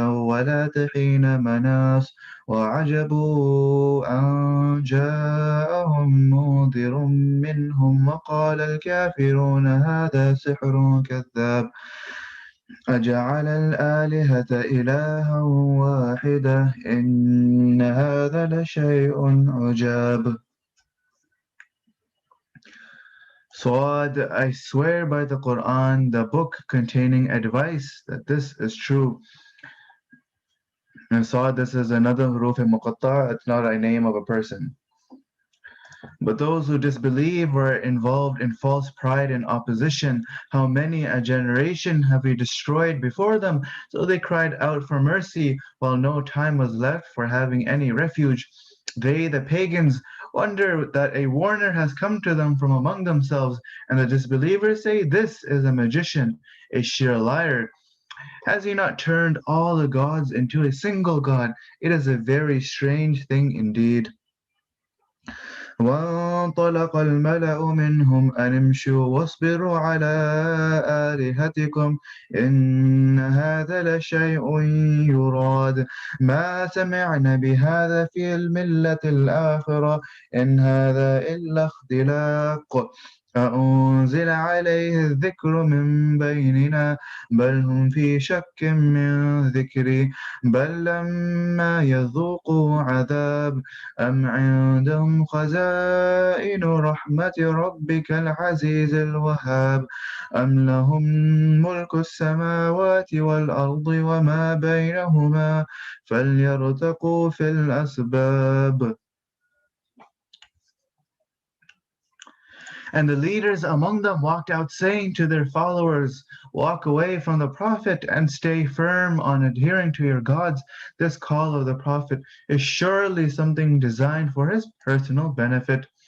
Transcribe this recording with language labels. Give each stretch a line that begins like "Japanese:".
Arabic: ولا حين مناص وعجبوا أن جاءهم منذر منهم وقال الكافرون هذا سحر كذاب أجعل الآلهة إلها واحدة إن هذا لشيء عجاب.
English: Swad, I swear by the Quran, the book containing advice, that this is true. And Swad, this is another huruf muqatta, it's not a name of a person. But those who disbelieve were involved in false pride and opposition. How many a generation have we destroyed before them? So they cried out for mercy, while no time was left for having any refuge. They, the pagans, wonder that a warner has come to them from among themselves, and the disbelievers say, "This is a magician, a sheer liar. Has he not turned all the gods into a single God? It is a very strange thing indeed."
Arabic: وانطلق الملأ منهم أن امشوا واصبروا على آلهتكم إن هذا لشيء يراد ما سمعنا بهذا في الملة الآخرة إن هذا إلا اختلاق أأنزل عليه الذكر من بيننا بل هم في شك من ذكري بل لما يذوقوا عذاب أم عندهم خزائن رحمة ربك العزيز الوهاب أم لهم ملك السماوات والأرض وما بينهما فليرتقوا في الأسباب.
English: And the leaders among them walked out saying to their followers, "Walk away from the Prophet and stay firm on adhering to your gods. This call of the Prophet is surely something designed for his personal benefit.